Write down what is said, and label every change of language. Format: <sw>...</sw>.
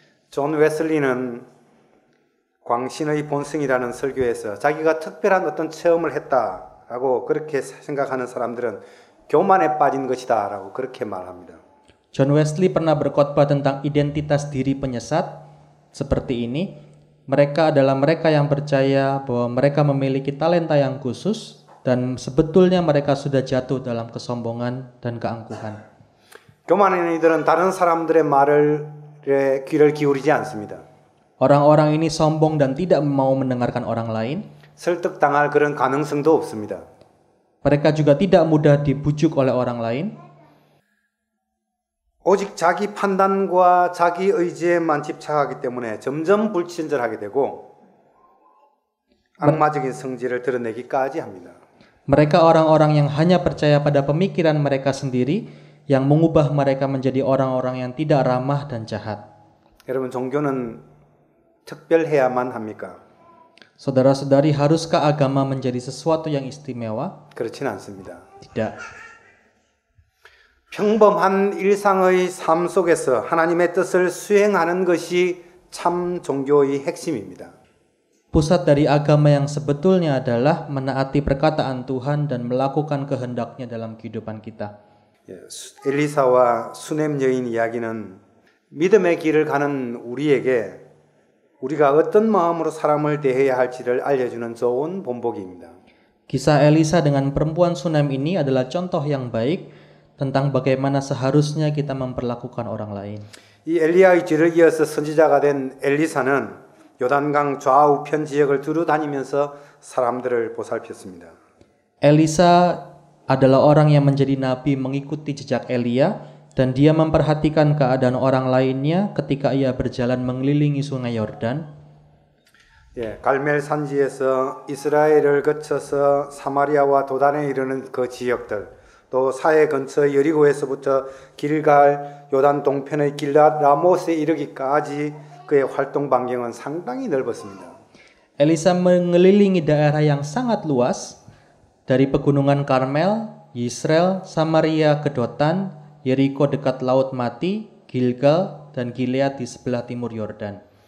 <ko>존 웨슬리는 광신의 본성이라는 설교에서 자기가 특별한 어떤 체험을 했다라고 그렇게 생각하는 사람들은 교만에 빠진 것이다라고 그렇게 말합니다.</ko> <id>John Wesley pernah berkhotbah tentang identitas diri penyesat seperti ini. Mereka adalah mereka yang percaya bahwa mereka memiliki talenta yang khusus dan sebetulnya mereka sudah jatuh dalam kesombongan dan keangkuhan.</id> <ko>교만한 이들은 다른 사람들의 말에 귀를 기울이지 않습니다.</ko> <id>Orang-orang ini sombong dan tidak mau mendengarkan orang lain.</id> <ko>설득당할 그런 가능성도 없습니다.</ko> <id>Mereka juga tidak mudah dibujuk oleh orang lain.</id> <ko>오직 자기 판단과 자기 의지에만 집착하기 때문에 점점 불친절하게 되고 악마적인 성질을 드러내기까지 합니다.</ko> <id>Mereka orang-orang yang hanya percaya pada pemikiran mereka sendiri yang mengubah mereka menjadi orang-orang yang tidak ramah dan jahat.</id> <ko>여러분, 종교는 특별해야만 합니까?</ko> <id>Saudara-saudari, haruskah agama menjadi sesuatu yang istimewa?</id> <ko>그렇진 않습니다.</ko> <id>Tidak.</id> <ko>평범한 일상의 삶 속에서 하나님의 뜻을 수행하는 것이 참 종교의 핵심입니다.</ko> <id>Pusat dari agama yang sebetulnya adalah menaati perkataan Tuhan dan melakukan kehendaknya dalam kehidupan kita.</id> <ko>엘리사와 수넴 여인 이야기는 믿음의 길을 가는 우리에게 우리가 어떤 마음으로 사람을 대해야 할지를 알려주는 좋은 본보기입니다.</ko> <id>Kisah Elisa dengan perempuan Sunem ini adalah contoh yang baik tentang bagaimana seharusnya kita memperlakukan orang lain.</id> <ko>이 엘리야의 뒤를 이어서 선지자가 된 엘리사는 요단강 좌우편 지역을 두루 다니면서 사람들을 보살폈습니다.</ko> <id>Elisa adalah orang yang menjadi nabi mengikuti jejak Elia dan dia memperhatikan keadaan orang lainnya ketika ia berjalan mengelilingi sungai Yordan.</id> <ko>갈멜 산지에서 이스라엘을 거쳐서 사마리아와 도단에 이르는 그 지역들, 또 사해 근처 여리고에서부터 길갈 요단 동편의 길랏 라못에 이르기까지 그의 활동 반경은 상당히 넓었습니다.</ko> <id>Elisa mengelilingi daerah yang sangat luas dari pegunungan Karmel, Yisrael, Samaria ke Dotan, Yeriko dekat Laut Mati, Gilgal dan Gilead di sebelah timur Yordan.</id>